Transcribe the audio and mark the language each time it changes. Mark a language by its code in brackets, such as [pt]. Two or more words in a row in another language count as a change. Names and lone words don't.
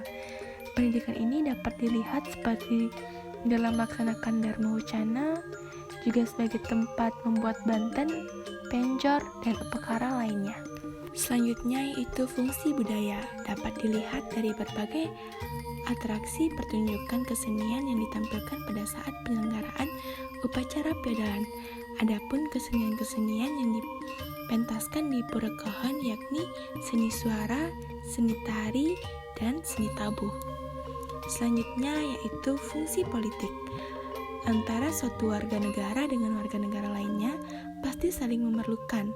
[id] Pendidikan ini dapat dilihat seperti dalam melaksanakan Dharma Wucana, juga sebagai tempat membuat banten, penjor, dan upakara lainnya. Selanjutnya yaitu fungsi budaya, dapat dilihat dari berbagai atraksi pertunjukan kesenian yang ditampilkan pada saat penyelenggaraan upacara Piodalan. Adapun kesenian-kesenian yang dipentaskan di Purekeun yakni seni suara, seni tari, dan seni tabuh. Selanjutnya yaitu fungsi politik. Antara suatu warga negara dengan warga negara lainnya pasti saling memerlukan.